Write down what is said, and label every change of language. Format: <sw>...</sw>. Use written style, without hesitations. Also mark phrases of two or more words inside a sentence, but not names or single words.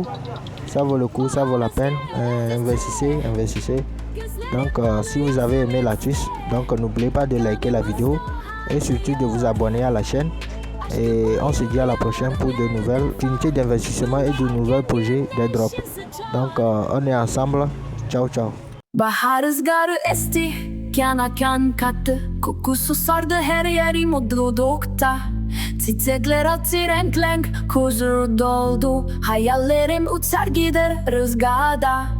<fr>Ça vaut la peine. Investissez. Donc si vous avez aimé l'astuce, donc n'oubliez pas de liker la vidéo et surtout de vous abonner à la chaîne. Et on se dit à la prochaine pour de nouvelles opportunités d'investissement et de nouveaux projets d'airdrop. Donc on est ensemble.</fr> <it>Ciao ciao.</it> <tr>Bahar rüzgarı esti, kan kattı. Kokusu sardı her yeri mutlulukta. Çiçekler attı renk, huzur doldu. Hayallerim uçar gider rüzgarda.</tr>